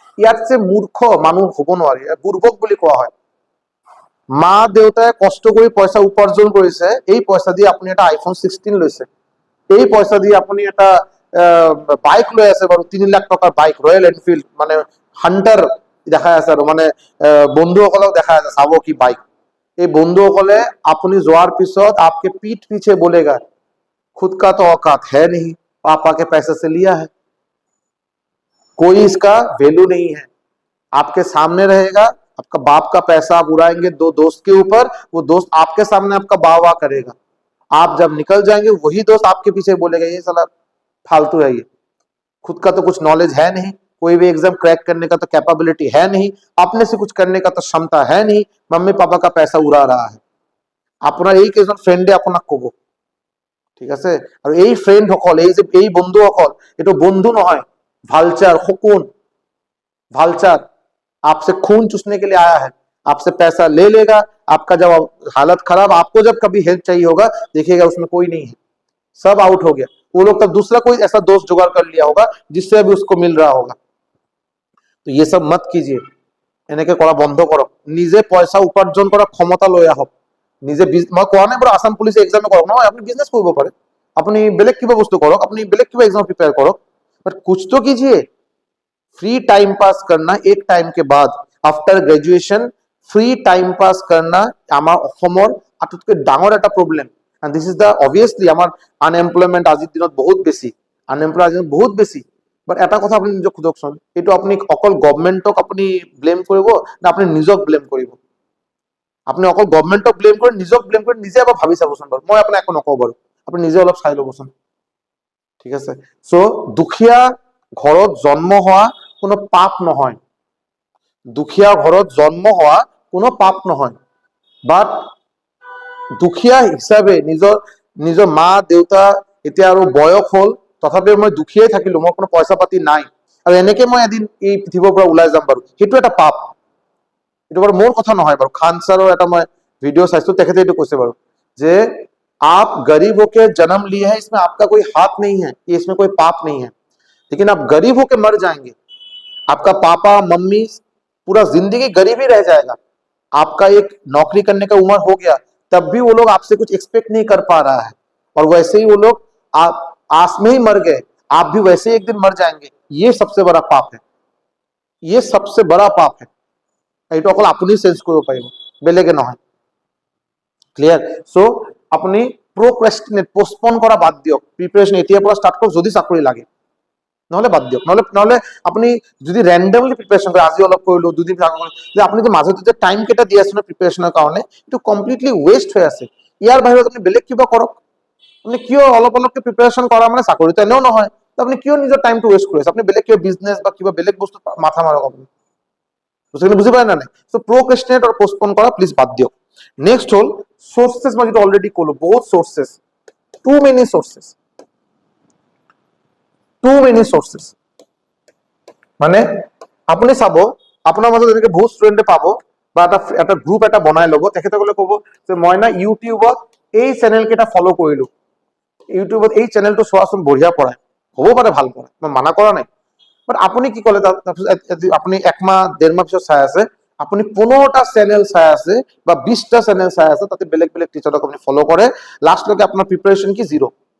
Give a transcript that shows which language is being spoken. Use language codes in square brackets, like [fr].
[as] ইয়াতছে মূৰ্খ মানুহ হ'ব নোৱাৰি, বুৰ্বক বুলি কোৱা হয়। মা দেউতাই কষ্ট কৰি পইচা উপাৰ্জন কৰিছে, এই পইচা দি আপুনি এটা আইফোন 16 লৈছে, এই পইচা দি আপুনি এটা বাইক লৈ আছে বাৰু, 3 লাখ টকাৰ বাইক, ৰয়েল এনফিল্ড, মানে হান্টাৰ দেখাই আছে আৰু মানে বন্ধুসকলক দেখাই আছে, চাব কি বাইক। এই বন্ধুসকলে আপুনি যোৱাৰ পিছত [hi] आपके पीठ पीछे बोलेगा खुद का तो औकात है नहीं, पापा के पैसे से लिया है, कोई इसका वैल्यू नहीं है। आपके सामने रहेगा, आपका बाप का पैसा आप उड़ाएंगे दो दोस्त के ऊपर, वो दोस्त आपके सामने आपका वाह वाह करेगा। आप जब निकल जाएंगे वही दोस्त आपके पीछे बोलेगा ये साला फालतू है, ये खुद का तो कुछ नॉलेज है नहीं, कोई भी एग्जाम क्रैक करने का तो कैपेबिलिटी है नहीं, अपने से कुछ करने का तो क्षमता है नहीं, मम्मी पापा का पैसा उड़ा रहा है। [as] আপনার এই কেইজন ফ্ৰেণ্ডে আপোনাক কব, ঠিক আছে। আৰু এই ফ্ৰেণ্ডসকল, এই বন্ধুসকল, এইটো বন্ধু নহয়, ভালচাৰ, শকুন, ভালচাर [hi] आपसे खून चूसने के लिए आया है, आपसे पैसा ले लेगा, आपका जब हालत खराब, आपको जब कभी हेल्प चाहिए होगा, देखिएगा उसमें कोई नहीं है, सब आउट हो गया। वो लोग तब दूसरा कोई ऐसा दोस्त जुगाड़ कर लिया होगा जिससे अभी उसको मिल रहा होगा। तो ये सब मत कीजिए, [as] এনেকে কৰা বন্ধ কৰক, নিজে পইচা উপাৰ্জন কৰা ক্ষমতা লৈ আহক। নিজে মই কোৱা নাই বাৰু আসাম পুলিচে এক্সামে কৰক, নহয়, আপুনি বিজনেছ কৰিব পাৰে, আপুনি বেলেগ কিবা বস্তু কৰক, আপুনি বেলেগ কিবা এক্সাম প্ৰিপেয়াৰ কৰক, বাট [hi] कुछ तो कीजिए। फ्री टाइम पास करना एक टाइम के बाद, after graduation free time pass करना [as] আমাৰ অসমৰ আটাইতকৈ ডাঙৰ এটা problem. [en] and this is the obviously [as] আমাৰ আনএমপ্লয়মেণ্ট আজিৰ দিনত বহুত বেছি, আনএমপ্লয় আজিৰ দিনত বহুত বেছি। বাট এটা কথা আপুনি নিজক সোধকচোন, এইটো আপুনি অকল গভৰ্ণমেণ্টক আপুনি ব্লেম কৰিব না আপুনি নিজক ব্লেম কৰিব? আপুনি অকল গভৰ্ণমেণ্টক ব্লেম কৰি নিজক ব্লেম কৰি নিজে এবাৰ ভাবি চাবচোন বাৰু, মই আপোনাক একো নকওঁ বাৰু, আপুনি নিজে অলপ চাই ল'বচোন, ঠিক আছে। চ' দুখীয়া ঘৰত জন্ম হোৱা কোনো পাপ নহয়, দুখীয়া ঘৰত জন্ম হোৱা কোনো পাপ নহয়, বাট দুখীয়া হিচাপে নিজৰ মা দেউতা এতিয়া আৰু বয়স হ'ল, তথাপিও মই দুখীয়াই থাকিলো, মোৰ কোনো পইচা পাতি নাই, আৰু এনেকে মই এদিন এই পৃথিৱীৰ পৰা ওলাই যাম বাৰু, সেইটো এটা পাপ। এইটো বাৰু মোৰ কথা নহয় বাৰু, খান ছাৰৰ এটা মই ভিডিঅ' চাইছো, তেখেতে এইটো কৈছে বাৰু যে [hi] आप गरीब होके जन्म लिए हैं, इसमें आपका कोई हाथ नहीं है, ये इसमें कोई पाप नहीं है, लेकिन आप गरीब होके मर जाएंगे, आपका पापा मम्मी पूरा जिंदगी गरीब ही रह जाएगा, आपका एक नौकरी करने का उम्र हो गया, तब भी वो लोग आपसे कुछ एक्सपेक्ट नहीं कर पा रहा है, और वैसे ही वो लोग आप आस में ही मर गए, आप भी वैसे ही एक दिन मर जाएंगे, ये सबसे बड़ा पाप है, ये सबसे बड़ा पाप है। [as] এইটো অকল আপুনি চেঞ্জ কৰিব পাৰিব, বেলেগে নহয়, ক্লিয়াৰ। চ' আপুনি প্ৰক্ৰেষ্টিনেট, পোষ্টপন কৰা বাদ দিয়ক, প্ৰিপাৰেশ্যন এতিয়াৰ পৰা ষ্টাৰ্ট কৰক যদি চাকৰি লাগে, নহলে বাদ দিয়ক, নহলে আপুনি যদি ৰেণ্ডমলি প্ৰিপাৰেশ্যন কৰে, আজি অলপ কৰিলো, দুদিন যে আপুনি যে মাজতে যে টাইম কেইটা দি আছে ন প্ৰিপাৰেশ্যনৰ কাৰণে, এইটো কমপ্লিটলি ৱেষ্ট হৈ আছে। ইয়াৰ বাহিৰত আপুনি বেলেগ কিবা কৰক, আপুনি কিয় অলপ অলপকে প্ৰিপাৰেশ্যন কৰা মানে চাকৰিটো এনেও নহয়, আপুনি কিয় নিজৰ টাইমটো ৱেষ্ট কৰি আছে, আপুনি বেলেগ কিবা বিজনেছ বা কিবা বেলেগ বস্তু মাথা মাৰক আপুনি, বুঝি পায় না নাই। সো প্রোক্রেস্টিনেট আর পোস্টপোন করা প্লিজ বাদ দিও। নেক্সট হল সোর্সেস, মই যেটা অলরেডি কলো, বহুত sources, two many sources, two many sources. মানে আপুনি চাব আপোনাৰ মাজত এনেকে বহুত ষ্টুডেণ্টে পাব, বা এটা গ্ৰুপ এটা বনাই ল'ব, তেখেতসকলে ক'ব যে মই না ইউটিউবত এই চেনেল কেইটা ফলো কৰিলো, ইউটিউবত এই চেনেলটো চোৱাচোন বঢ়িয়া পঢ়ায়, হ'ব পাৰে ভাল পঢ়ায়, মই মানা কৰা নাই, বাট আপুনি কি ক'লে, আপুনি একমাহ ডেৰ মাহ পিছত চাই আছে, আপুনি 15টা চেনেল চাই আছে বা 20টা চেনেল চাই আছে, তাতে বেলেগ বেলেগ টিচাৰক আপুনি ফলো কৰে, লাষ্টলৈকে আপোনাৰ প্ৰিপাৰেশ্যন কি জিৰ'।